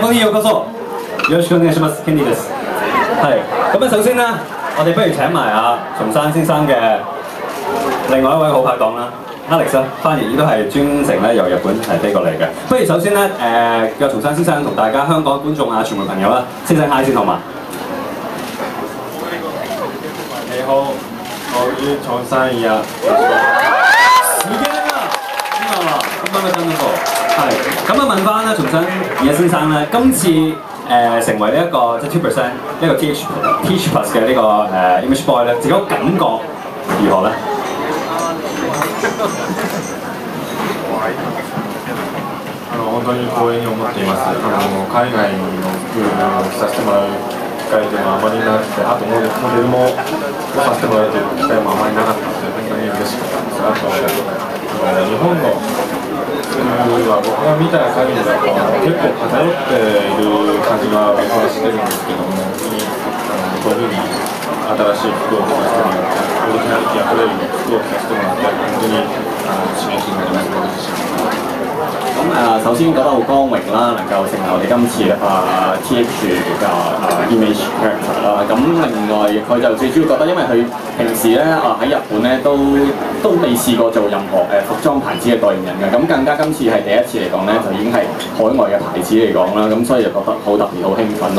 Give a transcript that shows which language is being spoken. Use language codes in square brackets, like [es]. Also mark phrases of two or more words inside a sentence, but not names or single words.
[ja] うこそよろしくお願いします。 Kenny です。 [yue] 係咁啊，首先咧，我哋不如請埋松山先生嘅另外一位好拍檔啦 ，Alex 啦，翻譯亦都係專程咧由日本飛過嚟嘅。不如首先咧，叫松山先生同大家香港觀眾啊、傳媒朋友啦，先生 hi 先好嘛？你好，我於松山呀。時間啦，咁啊，真好。係咁啊，問翻啦，松山野先生咧，今次成為呢一個即係 2% 呢個 TH Plus 嘅呢個 [en] Image Boy [yue] 咧，自己個感覺如何咧？ [ja] 本当に光栄に思っています。海外の服を着させてもらう機会というのはあまりなくて、あとモデルもさせてもらうという機会もあまりなかったので、本当に嬉しかったです。あと日本の服は僕が見た限りだと結構偏っている感じが僕はしてるんですけども、本当にこういうふうに新しい服を着させてもらって、オリジナリティあふれる服を着させてもらって、本当に刺激になります。僕自身。 [yue] 咁首先覺得好光榮啦，能夠成為我哋今次TH 嘅 [en] image character [yue] 啦。咁另外佢就最主要覺得，因為佢平時咧喺日本咧都未試過做任何服裝牌子嘅代言人嘅，咁更加今次係第一次嚟講咧，就已經係海外嘅牌子嚟講啦，咁所以就覺得好特別、好興奮咯。